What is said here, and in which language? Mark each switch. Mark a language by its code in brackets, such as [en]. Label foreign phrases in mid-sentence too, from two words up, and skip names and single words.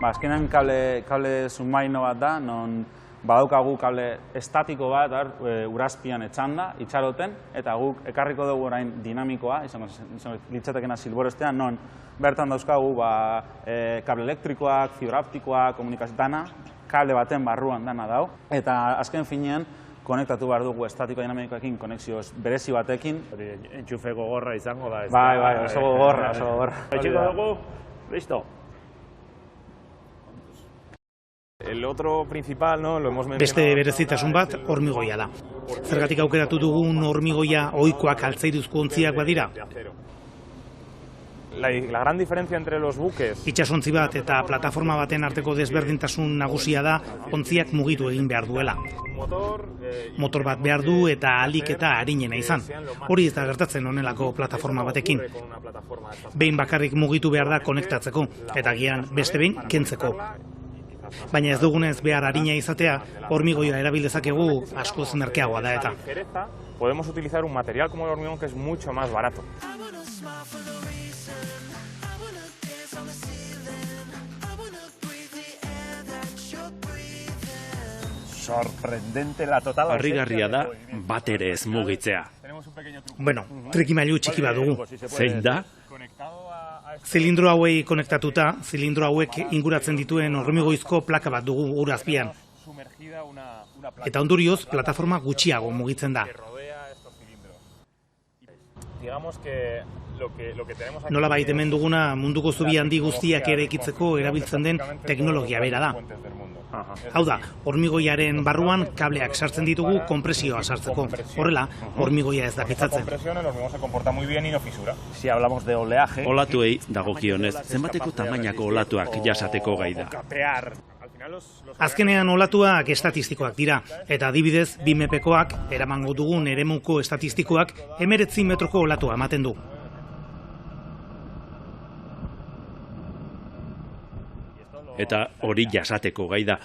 [eu] Azkenean kable submarino bat da, non badaukagu kable estatiko bat, urazpian etxanda, itxaroten, eta guk ekarriko dugu orain dinamikoa, izango litzatekena silborestean, non bertan dauzkagu kable elektrikoak, fibra optikoak, komunikazio dana, kable baten barruan dana dau, eta azken finean, konektatu behar dugu estatiko dinamikoekin, konexio berezi batekin. Entxufe gogorra izango da. Bai, oso gogorra, oso gogorra. Etxiko dugu, listo. [es] El otro principal, ¿no? Lo hemos mencionado. [eu] Beste berezitasun bat, hormigoia da. Zergatik aukeratu dugun hormigoia ohikoak altzairuzko ontziak badira? [es] La gran diferencia entre los buques. [eu] Itsasontzi bat eta plataforma baten arteko desberdintasun nagusia da ontziak mugitu egin behar duela. Motor bat behar du eta ahalik eta arinena izan. Hori ez da gertatzen honelako plataforma batekin. Behin bakarrik mugitu behar da konektatzeko, eta gian beste behin kentzeko. Baina ez dugunez behar arina izatea, hormigoia erabil dezakegu askoz merkeagoa da eta. [es] Podemos utilizar un material como el hormigón que es mucho más barato. Sorprendente la total. [eu] Harrigarria da bat ere ez mugitzea. Bueno, trikimailu txiki bat dugu. Zein da? Zilindro hauei konektatuta, zilindro hauek inguratzen dituen hormigoizko plaka bat dugu ur azpian. Eta ondorioz, plataforma gutxiago mugitzen da. Nolabait hemen duguna munduko zubi handi guztiak eraikitzeko erabiltzen den teknologia bera da. Hau da, hormigoiaren barruan kableak sartzen ditugu konpresioa sartzeko. Horrela, hormigoia ez da pitzatzen. [es] Si hablamos de oleaje, [eu] olatuei dagokionez, zenbateko tamainako olatuak jasateko gai da. Azkenean olatuak estatistikoak dira, eta adibidez, 2MPkoak, eramango dugun eremuko estatistikoak, 19 metroko olatua ematen du. Eta hori jasateko gai da.